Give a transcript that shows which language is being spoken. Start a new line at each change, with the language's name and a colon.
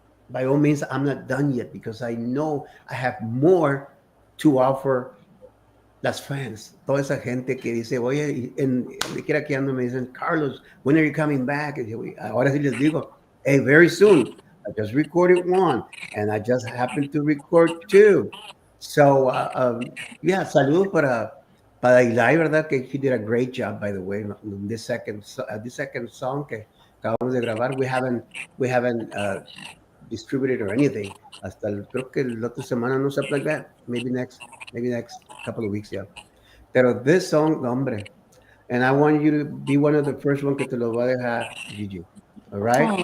English: By all means, I'm not done yet because I know I have more to offer las fans.
Spanish: Toda esa gente que dice, oye, donde quiera que ando me dicen, Carlos, when are you coming back?
English: Y ahora sí les digo, hey, very soon. I just recorded one, and I just happened to record two.
Spanish: So, yeah, saludos para Eli, ¿verdad?
English: Que he did a great job, by the way, in this second song que acabamos de grabar. We haven't distributed or anything. Creo que la otra semana, no something like that. Maybe next couple of weeks, yeah. Pero this song, hombre, and I want you to be one of the first one que te lo va a dejar, Gigi. All right?